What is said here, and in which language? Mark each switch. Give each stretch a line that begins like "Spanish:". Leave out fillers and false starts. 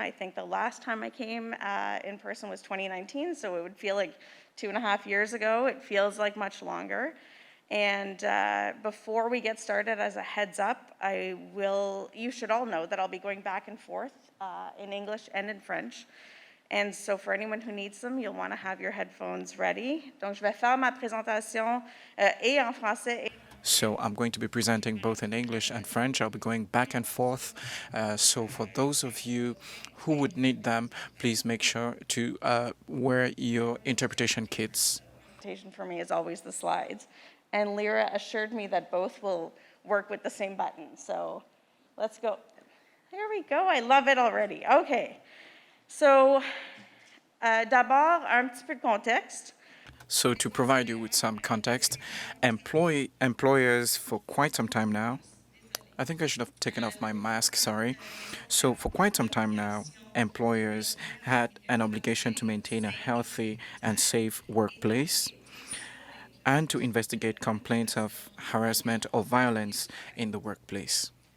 English: I think the last time I came in person was 2019, so it would feel like 2.5 years ago. It feels like much longer. And before we get started, as a heads up, you should all know that I'll be going back and forth in English and in French. And so for anyone who needs them, you'll want to have your headphones ready.
French: Donc je vais faire ma présentation et en français.
English: So I'm going to be presenting both in English and French. I'll be going back and forth. So for those of you who would need them, please make sure to wear your interpretation kits. For me is always the slides. And Lyra assured me that both will work with the same button. So let's go. There we go. I love it already. Okay.
French: So d'abord, un petit peu de contexte.
English: So to provide you with some context, employers for quite some time now, I think I should have taken off my mask, sorry. So for quite some time now, employers had an obligation to maintain a healthy and safe workplace and to investigate complaints of harassment or violence in the workplace.